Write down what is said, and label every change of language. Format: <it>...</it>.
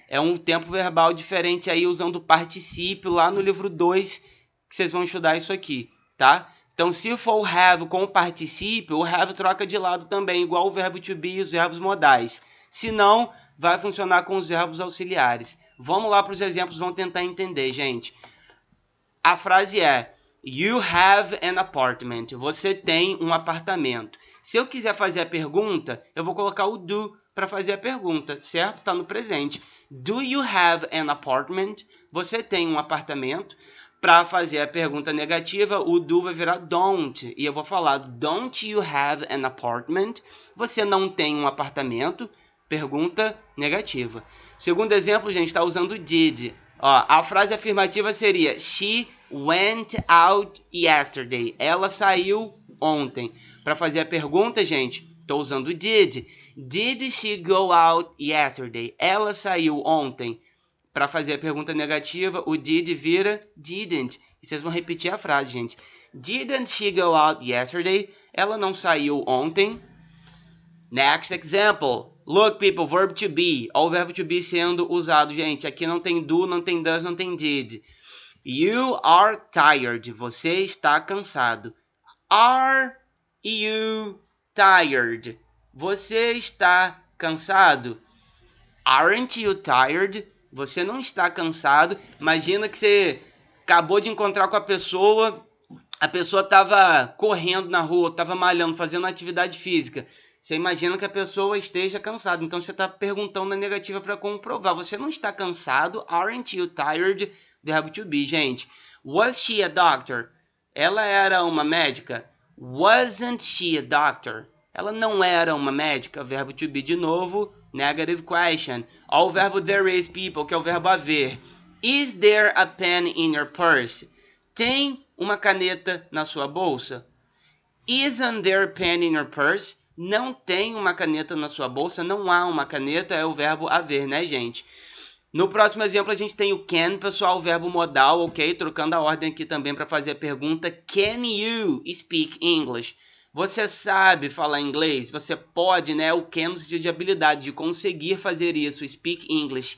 <pt>É um tempo verbal diferente aí, usando o particípio lá no livro 2, que vocês vão estudar isso aqui, tá? Então, se for o have com o particípio, o have troca de lado também, igual o verbo to be e os verbos modais. Se não, vai funcionar com os verbos auxiliares. Vamos lá para os exemplos, vamos tentar entender, gente. A frase é,</pt> <en>you have an apartment.</en> <pt>Você tem um apartamento. Se eu quiser fazer a pergunta, eu vou colocar o do para fazer a pergunta, certo? Está no presente.</pt> <en>Do you have an apartment?</en> <pt>Você tem um apartamento? Para fazer a pergunta negativa, o do vai virar don't. E eu vou falar,</pt> <en>don't you have an apartment?</en> <pt>Você não tem um apartamento? Pergunta negativa. Segundo exemplo, gente, está usando did. Ó, a frase afirmativa seria,</pt> <en>she went out yesterday.</en> <pt>Ela saiu ontem. Para fazer a pergunta, gente, estou usando did.</pt> <en>Did she go out yesterday?</en> <pt>Ela saiu ontem. Para fazer a pergunta negativa, o did vira didn't. E vocês vão repetir a frase, gente.</pt> <en>Didn't she go out yesterday?</en> <pt>Ela não saiu ontem.</pt> <en>Next example. Look, people, verb to be.</en> <pt>Olha o verbo to be sendo usado, gente. Aqui não tem do, não tem does, não tem did.</pt> <en>You are tired.</en> <pt>Você está cansado.</pt> <en>Are you tired?</en> <pt>Você está cansado?</pt> <en>Aren't you tired?</en> <pt>Você não está cansado? Imagina que você acabou de encontrar com a pessoa estava correndo na rua, estava malhando, fazendo atividade física. Você imagina que a pessoa esteja cansada. Então você está perguntando na negativa para comprovar. Você não está cansado?</pt> <en>Aren't you tired?</en> <pt>Verbo to be, gente.</pt> <en>Was she a doctor?</en> <pt>Ela era uma médica?</pt> <en>Wasn't she a doctor?</en> <pt>Ela não era uma médica. Verbo to be de novo.</pt> <en>Negative question.</en> <pt>Ó, o verbo there is, people, que é o verbo haver.</pt> <en>Is there a pen in your purse?</en> <pt>Tem uma caneta na sua bolsa?</pt> <en>Isn't there a pen in your purse?</en> <pt>Não tem uma caneta na sua bolsa, não há uma caneta, é o verbo haver, né, gente? No próximo exemplo a gente tem o can, pessoal, o verbo modal, ok? Trocando a ordem aqui também para fazer a pergunta.</pt> <en>Can you speak English?</en> <pt>Você sabe falar inglês? Você pode, né? O can no sentido de habilidade, de conseguir fazer isso.</pt> <en>Speak English.</en>